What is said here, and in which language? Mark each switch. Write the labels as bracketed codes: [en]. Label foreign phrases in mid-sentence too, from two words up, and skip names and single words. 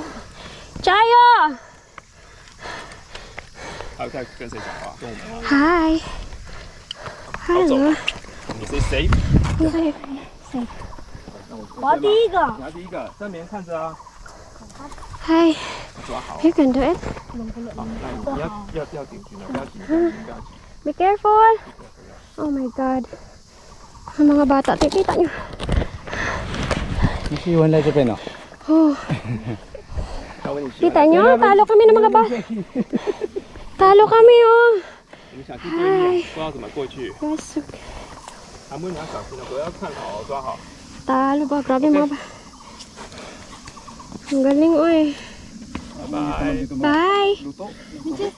[zh] 加油！他在跟谁讲话？跟我们吗？嗨。Hello。你是谁？谁？我第一个。你要第一个，正面看着啊。 [en] Hi。 [zh] 抓好。 [en] You can do it. [zh] 好，那你要顶住了，不要紧张，不要紧。 [en] Be careful. Oh my God. [tl] Ang mga bata, kita nyo. [zh] 你是温在这边哦。 Oh. 他问你喜欢 [tl] Kita nyo, talo kami ng mga bata. Talo kami oh. [zh] 你想去对面，不知道怎么过去。 [en] Yes. [zh] 韩木你要小心了，不要看好，抓好。 [tl] Talo ba? Grabe mga bata. Ang galing oy. [en] Bye bye. Bye.